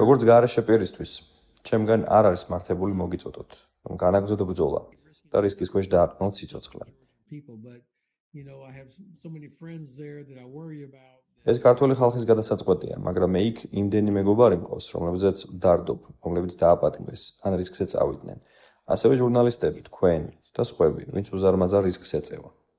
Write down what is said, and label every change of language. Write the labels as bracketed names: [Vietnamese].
[Georgian] როგორც გარეშე პირისთვის, ჩემგან არ არის მართებული მოგიწოდოთ, რომ განაგრძოდო ბრძოლა და რისკის ქვეშ დააყენოთ სიცოცხლე. [English] people, but I have so many friends there that I worry about. [Georgian] ეს ქართული ხალხის გადასაწყვეტია, მაგრამ მე იქ იმდენი მეგობარი მყავს, რომლებზეც ვდარდობ, რომლებიც დააპატიმრეს, ან რისკზე წავიდნენ. ასევე ჟურნალისტები, თქვენ და სხვები, ვინც უზარმაზარ რისკს ეწევა.